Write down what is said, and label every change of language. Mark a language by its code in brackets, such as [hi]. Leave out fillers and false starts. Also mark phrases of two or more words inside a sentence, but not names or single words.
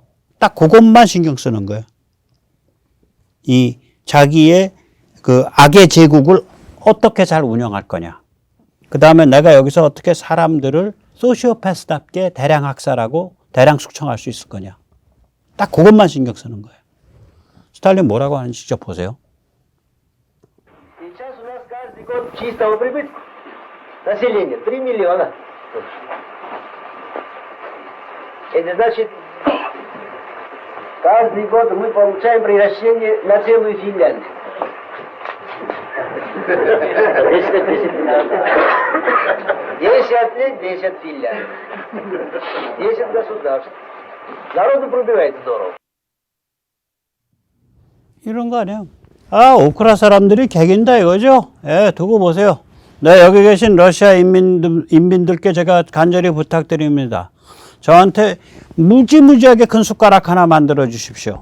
[ko] 딱 그것만 신경 쓰는 거예요. 이 자기의 그 악의 제국을 어떻게 잘 운영할 거냐. 그 다음에 내가 여기서 어떻게 사람들을 소시오패스답게 대량 학살하고 대량 숙청할 수 있을 거냐. 딱 그것만 신경 쓰는 거예요. 스탈린 뭐라고 하는지 직접 보세요. [ru] Чистого прибытка населения 3 миллиона. Это значит, каждый год мы получаем приращение на целую Финляндию. 10 лет, 10 Финляндий. 10 государств. Народу пробивает здорово. [ko] 이런 거 아니에요. 우크라 사람들이 개긴다 이거죠? 두고 보세요. 네, 여기 계신 러시아 인민들께 제가 간절히 부탁드립니다. 저한테 무지무지하게 큰 숟가락 하나 만들어 주십시오.